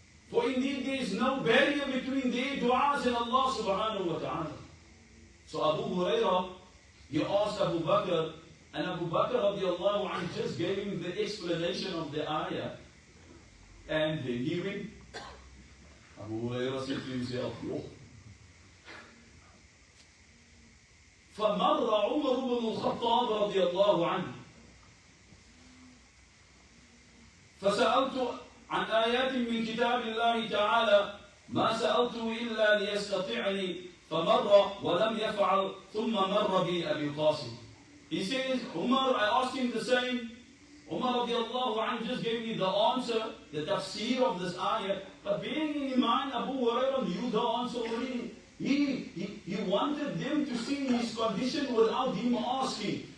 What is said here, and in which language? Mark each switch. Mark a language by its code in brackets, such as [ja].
[en] For indeed there is no barrier between their du'as and Allah subhanahu wa ta'ala. So Abu Hurairah, he asked Abu Bakr, and Abu Bakr radiallahu anhu just gave him the explanation of the ayah. And then he went. Abu Hurairah said to himself, "Yo." [ar] فمر عمر بن الخطاب رضي الله عنه فسألت عن آيات من كتاب الله تعالى ما سألته إلا ليستطعني فمر ولم يفعل ثم مر بي أبي القاسم. [en] He says, Umar, I asked him the same. Umar radiallahu anhu just gave me the answer, the tafsir of this ayah. But being in mind, Abu Hurairah knew the answer already. He wanted them to see his condition without him asking.